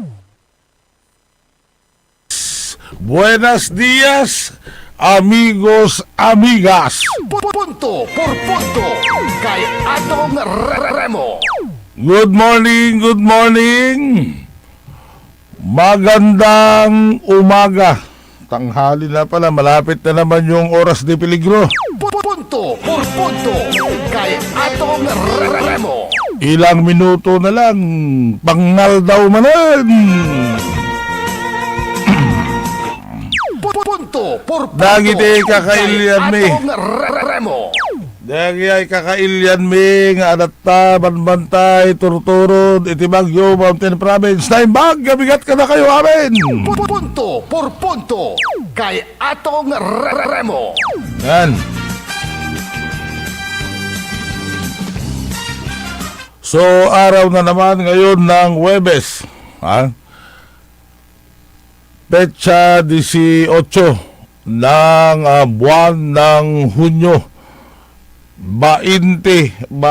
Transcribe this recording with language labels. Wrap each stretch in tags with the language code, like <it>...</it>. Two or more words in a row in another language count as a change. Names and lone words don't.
<es>Buenos días, amigos, amigas.</es> <tl>Punto por punto kay Atong Remo.</tl> <en>Good morning, good morning.</en> <tl>Magandang umaga. Tanghali na pala, malapit na naman yung oras</tl> <es>de peligro.</es> <tl>Punto por punto kay Atong Remo. Ilang minuto na lang, pangal daw manan. Punto por punto</tl> <ilo>Dagiti kakailyan mi. Atong Remo. Dagi ay kakailyan mi nga adatta, banbantay, turturod, iti Baguio Mountain Province. Naimbag, gabigat ka na kayo amin.</ilo> <tl>Punto por punto kay Atong Remo. Yan. So, araw na naman ngayon ng Huwebes. Petsa 18 ng buwan ng Hunyo. 26.</tl>